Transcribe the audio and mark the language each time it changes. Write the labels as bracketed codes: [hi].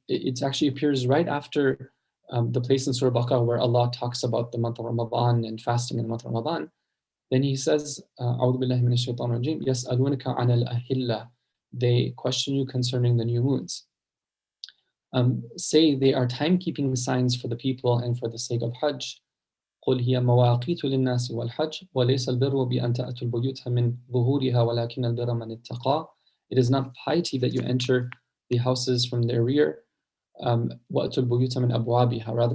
[en] It actually appears right after the place in Surah Baqarah where Allah talks about the month of Ramadan and fasting in the month of Ramadan. Then he says, "A'udhu billahi minash shaitanir rajim, yas'alunaka 'anil ahilla." They question you concerning the new moons. Say they are timekeeping signs for the people and for the sake of Hajj. [ar] قل هي مواقيت للناس والحج وليس البر بأن تأتوا البيوت من ظهورها ولكن البر من اتقى. [en] It is not piety that you enter the houses from their rear. [ar] وأتوا البيوت من أبوابها.